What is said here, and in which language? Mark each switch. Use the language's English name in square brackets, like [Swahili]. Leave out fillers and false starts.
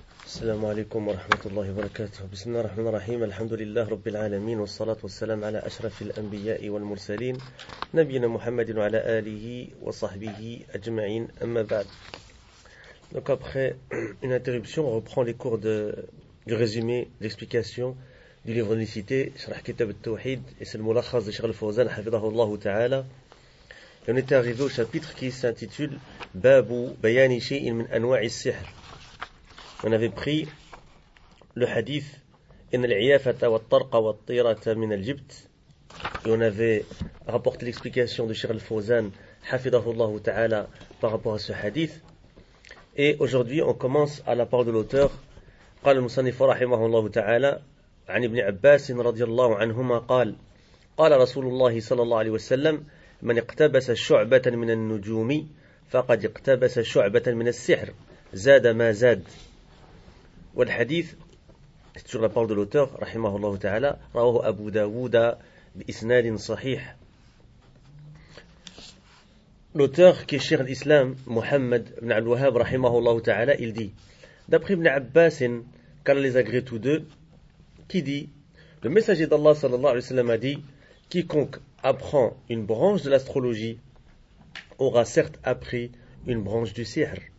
[Arabic] السلام عليكم ورحمة الله وبركاته. بسم الله الرحمن الرحيم. الحمد لله رب العالمين والصلاة والسلام على أشرف الأنبياء والمرسلين نبينا محمد وعلى آله وصحبه أجمعين. أما بعد. [French] Donc après une interruption, on reprend les cours du résumé, l'explication du livre d'unicité, [Arabic] شرح كتاب التوحيد, [French] et c'est le ملخص de Cheikh Al-Fawzan حفظه الله تعالى. On est arrivé au chapitre qui s'intitule [Arabic] بابو بيان شيء من أنواع السحر. [French] On avait pris le hadith [Arabic] إن العيافة والطرق والطيرة من الجبت, [French] et on avait rapporté l'explication de Cheikh Al-Fawzan حفظه الله تعالى par rapport à ce hadith. Et aujourd'hui on commence à la parole de l'auteur. [Arabic] قال المصنف رحمه الله تعالى عن ابن عباس رضي الله عنهما قال قال رسول الله صلى الله عليه وسلم من اقتبس شعبة من النجوم فقد اقتبس شعبة من السحر زاد ما زاد. والحديث [French] sur la parole de l'auteur [Arabic] رحمه الله تعالى رواه أبو داود بإسناد صحيح. [French] L'auteur qui est Cheikh d'Islam Mohammed ibn al-Wahhab rahimahullah ta'ala, il dit, d'après Ibn Abbas, car les agrée tous deux, qui dit, le messager d'Allah sallallahu alayhi wa sallam a dit, quiconque apprend une branche de l'astrologie aura certes appris une branche du sihr.